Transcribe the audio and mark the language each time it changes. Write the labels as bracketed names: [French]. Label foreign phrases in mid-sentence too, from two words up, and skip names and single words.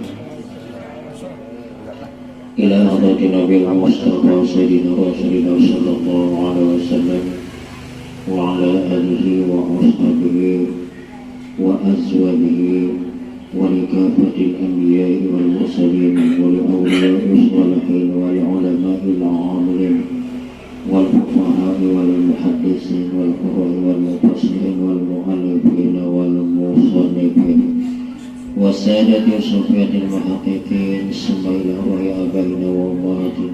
[Arabic] إلى حضرة النبي المصطفى سيدنا رسول الله صلى الله عليه وسلم و على آله و أصحابه و أزواجه و لكافة الأنبياء والمرسلين و لأولياء صالحين و لعلماء العاملين والفقهاء والمحدثين والقراء والمفسرين والمؤلفين والمصنفين وسادات الصوفية المحققين ثم و آبائنا و أمهاتنا